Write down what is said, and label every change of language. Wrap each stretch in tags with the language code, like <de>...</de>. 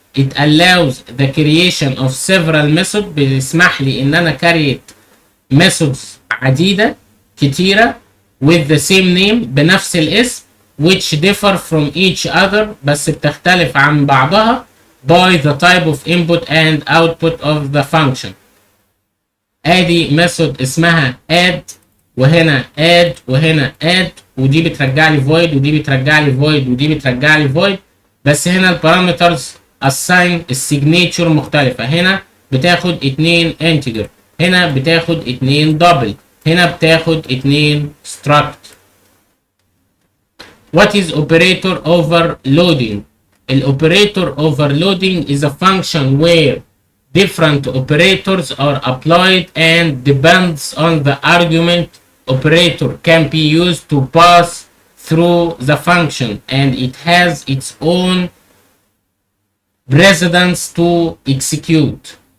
<en>It allows the creation of several methods،</en> <ar>بيسمح لي ان انا create methods عديدة كتيرة</ar> <en>with the same name</en> <ar>بنفس الاسم</ar> <en>which differ from each other،</en> <ar>بس بتختلف عن بعضها</ar> <en>by the type of input and output of the function.</en> <ar>ادي method اسمها add وهنا add وهنا add، ودي بترجع لي void ودي بترجع لي void ودي بترجع لي void، بس هنا البارامترز assign السيجنيتشر مختلفة. هنا بتاخد 2 integer، هنا بتاخد 2 double، هنا بتاخد 2 struct.</ar> <en>What is operator overloading؟ الoperator overloading is a function where different operators are applied and depends on the argument. Operator can be used to pass through the function and it has its own precedence to execute.</en>